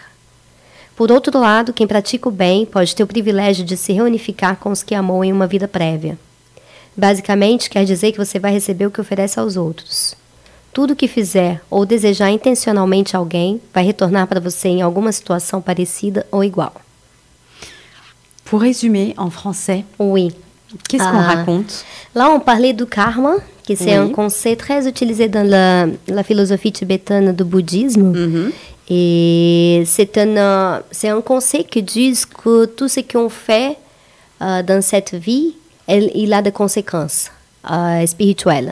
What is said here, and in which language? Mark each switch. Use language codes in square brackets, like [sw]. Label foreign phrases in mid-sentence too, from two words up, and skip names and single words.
[pt] Por outro lado, quem pratica o bem pode ter o privilégio de se reunificar com os que amou em uma vida prévia. Basicamente, quer dizer que você vai receber o que oferece aos outros. Tudo que fizer ou desejar intencionalmente alguém vai retornar para você em alguma situação parecida ou igual. [fr] Pour résumer en français, Oui. Qu'est-ce qu'on raconte? Là, on parlait du karma, que c'est un concept très utilisé dans la philosophie tibétaine du bouddhisme. Et c'est un concept qui dit que tout ce qu'on fait dans cette vie, il a des conséquences spirituelles.